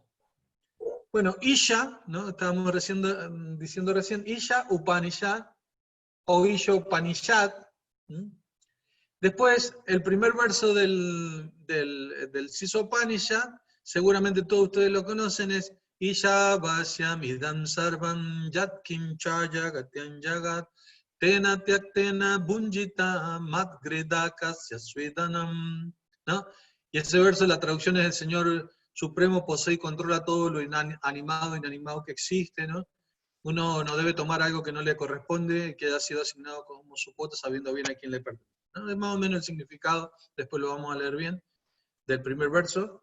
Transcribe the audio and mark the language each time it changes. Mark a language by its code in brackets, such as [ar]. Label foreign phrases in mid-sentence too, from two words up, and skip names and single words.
[es] Bueno, Isha, ¿no? Estábamos diciendo recién, Isha Upanishad o Isha Upanishad. Después, el primer verso del Sisa Upanishad, seguramente todos ustedes lo conocen, es [sa] ईशा वास्यम् इदं सर्वं यत् किञ्चय गत्यन् जगत् तेन त्यक्तेन भुञ्जीत मत्गृदकस्य स्वेदनम्, [es] ¿no? Y ese verso, la traducción es: el Señor Supremo posee y controla todo lo animado e inanimado que existe, ¿no? Uno no debe tomar algo que no le corresponde, que haya sido asignado como su cuota, sabiendo bien a quién le pertenece, ¿no? Es más o menos el significado, después lo vamos a leer bien, del primer verso.